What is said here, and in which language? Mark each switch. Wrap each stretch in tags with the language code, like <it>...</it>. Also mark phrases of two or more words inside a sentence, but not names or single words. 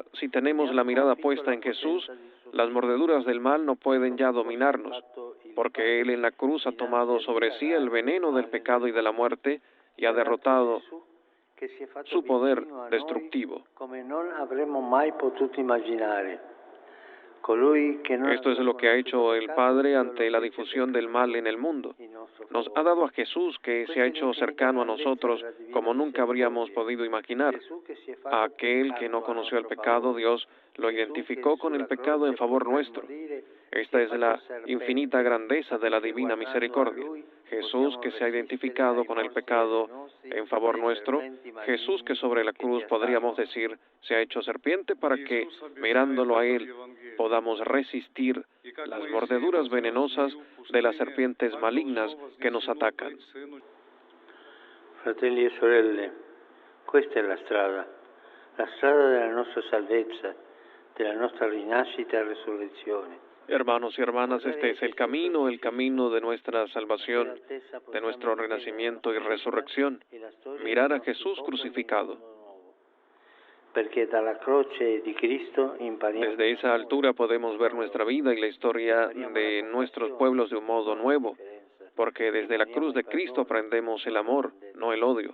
<es>Si tenemos la mirada puesta en Jesús, las mordeduras del mal no pueden ya dominarnos, porque Él en la cruz ha tomado sobre sí el veneno del pecado y de la muerte y ha derrotado su poder destructivo.</es> <it>colui che non</it> <es>Esto es lo que ha hecho el Padre ante la difusión del mal en el mundo. Nos ha dado a Jesús, que se ha hecho cercano a nosotros como nunca habríamos podido imaginar. A aquel que no conoció el pecado, Dios lo identificó con el pecado en favor nuestro. Esta es la infinita grandeza de la divina misericordia. Jesús que se ha identificado con el pecado en favor nuestro, Jesús que sobre la cruz, podríamos decir, se ha hecho serpiente para que, mirándolo a Él, podamos resistir las mordeduras venenosas de las serpientes malignas que nos atacan.</es> <it>Fratelli e sorelle, questa è la strada della nostra salvezza, della nostra rinascita e resurrezione.</it> <es>Hermanos y hermanas, este es el camino de nuestra salvación, de nuestro renacimiento y resurrección, mirar a Jesús crucificado. Desde esa altura podemos ver nuestra vida y la historia de nuestros pueblos de un modo nuevo, porque desde la cruz de Cristo aprendemos el amor, no el odio.</es>